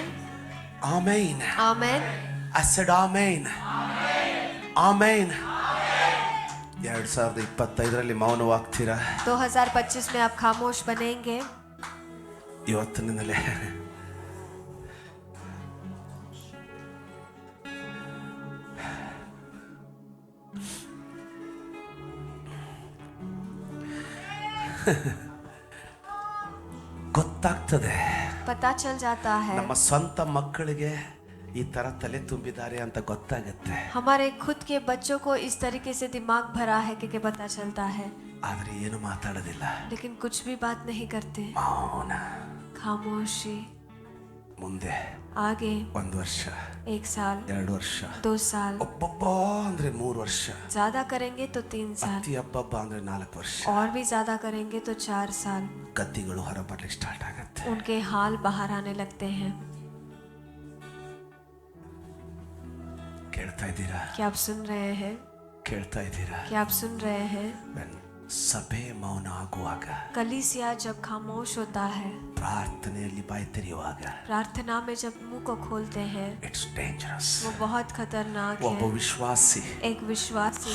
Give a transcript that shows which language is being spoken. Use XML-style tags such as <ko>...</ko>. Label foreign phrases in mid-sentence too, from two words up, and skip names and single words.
<en>Amen.</en> <hi>आमेन,</hi> <en>I said amen. Amen.</en> <kn>2025 ಮೌನವಾಗ್ತೀರಾ?</kn> <hi>2025 में आप खामोश बनेंगे?</hi> <kn>ಇವತ್ತಿನಿಂದಲೇ ಗೊತ್ತಾಗ್ತದೆ.</kn> <hi>पता चल जाता है।</hi> <kn>ನಮ್ಮ ಸ್ವಂತ ಮಕ್ಕಳಿಗೆ ಈ ತರ ತಲೆ ತುಂಬಿದ್ದಾರೆ ಅಂತ ಗೊತ್ತಾಗುತ್ತೆ.</kn> <hi>हमारे खुद के बच्चों को इस तरीके से दिमाग भरा है कि पता चलता है,</hi> <kn>ಆದ್ರೆ ಏನು ಮಾತಾಡೋದಿಲ್ಲ.</kn> <hi>लेकिन कुछ भी बात नहीं करते।</hi> <kn>ಮೌನ.</kn> <hi>खामोशी।</hi> <kn>ಮುಂದೆ</kn> <hi>आगे</hi> <kn>1 ವರ್ಷ,</kn> <hi>1 साल,</hi> <kn>2 ವರ್ಷ,</kn> <hi>2 साल,</hi> <kn>ಒಬ್ಬೊಬ್ಬ ಅಂದ್ರೆ 3 ವರ್ಷ,</kn> <hi>ज्यादा करेंगे तो 3 साल,</hi> <kn>ಅತಿ ಹಬ್ಬಬ್ಬ ಅಂದ್ರೆ 4 ವರ್ಷ.</kn> <hi>और भी ज्यादा करेंगे तो 4 साल।</hi> <kn>ಗದ್ದಿಗಳು ಹೊರಬರ್ಲಿಕ್ಕೆ ಸ್ಟಾರ್ಟ್ ಆಗತ್ತೆ.</kn> <hi>उनके हाल बाहर आने लगते हैं।</hi> <kn>ಕೇಳ್ತಾ ಇದ್ದೀರಾ?</kn> <hi>क्या आप सुन रहे हैं?</hi> <kn>ಕೇಳ್ತಾ ಇದ್ದೀರಾ?</kn> <hi>क्या आप सुन रहे हैं?</hi> <kn>ಸಭೆ ಮೌನ ಆಗುವಾಗ,</kn> <hi>कलीसिया जब खामोश होता है,</hi> <kn>ಪ್ರಾರ್ಥನೆಯಲ್ಲಿ ಬಾಯಿ ತೆರೆಯುವಾಗ,</kn> <hi>प्रार्थना में जब मुंह को खोलते हैं,</hi> <en>It's dangerous.</en> <hi>वो बहुत खतरनाक</hi> <kn>ಒಬ್ಬ</kn> <hi>है।</hi> <kn>ವಿಶ್ವಾಸಿ</kn> <hi>एक विश्वासी</hi>